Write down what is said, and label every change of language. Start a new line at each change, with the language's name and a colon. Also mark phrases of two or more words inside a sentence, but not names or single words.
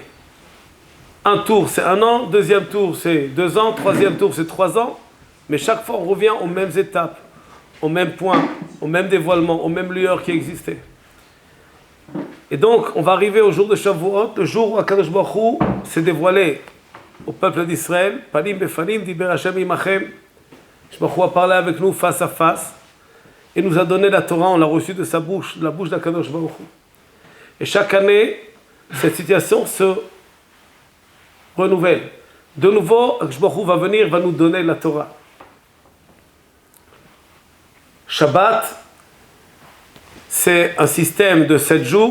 French: Un tour, c'est 1 an. Deuxième tour, c'est 2 ans. Troisième tour, c'est 3 ans. Mais chaque fois, on revient aux mêmes étapes, au même point, au même dévoilement, aux mêmes lueurs qui existaient. Et donc, on va arriver au jour de Shavuot, le jour où
Hebrew: הקדוש ברוך הוא
French: s'est dévoilé au peuple d'Israël.
Hebrew: פנים בפנים, דבר השם עמכם. הקדוש ברוך הוא
French: a parlé avec nous face à face. Et nous a donné la Torah, on l'a reçue de sa bouche, de la bouche d'
Hebrew: הקדוש ברוך הוא.
French: Et chaque année, cette situation se renouvelle. De nouveau,
Hebrew: הקדוש ברוך הוא
French: va venir, va nous donner la Torah. Shabbat, c'est un système de 7 jours.